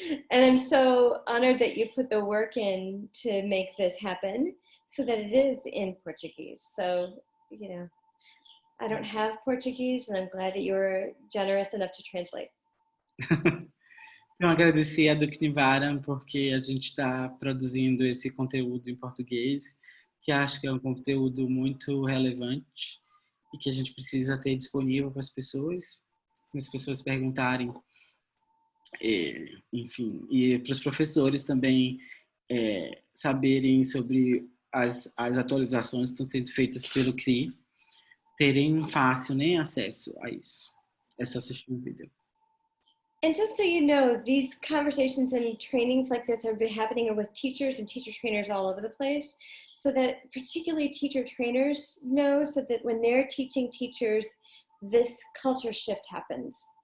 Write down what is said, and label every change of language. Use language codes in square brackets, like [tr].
[en] And I'm so honored that you put the work in to make this happen so that it is in Portuguese. So, you know, I don't have Portuguese, and I'm glad that you were generous enough to translate. [pt] Então, agradecer a DukhNiwaran porque a gente está produzindo esse conteúdo em português, que acho que é um conteúdo muito relevante e que a gente precisa ter disponível para as pessoas perguntarem, enfim, e para os professores também saberem sobre as atualizações que estão sendo feitas pelo CRI, terem fácil acesso a isso. É só assistir um vídeo. [en] And just so you know, these conversations and trainings like this have been happening with teachers and teacher trainers all over the place, so that particularly teacher trainers know, so that when they're teaching teachers, this culture shift happens.